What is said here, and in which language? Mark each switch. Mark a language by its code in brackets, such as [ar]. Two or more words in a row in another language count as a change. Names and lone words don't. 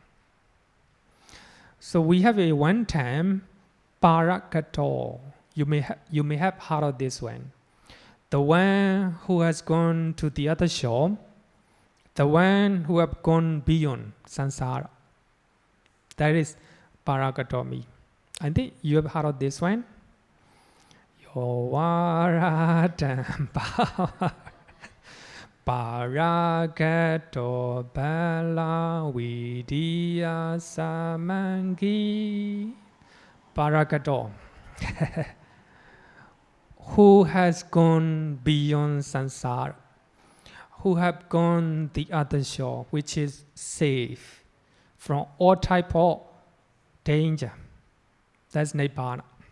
[en] So we have a one time parakato. You may have heard of this one. The one who has gone to the other shore, the one who have gone beyond samsara. That is parakatomi. I think you have heard of this one. [pi] Yovaratam parakato bala vidya samangi. [en] Parakato. Who has gone beyond samsara, who have gone the other shore, which is safe from all type of danger. That's Nibbana.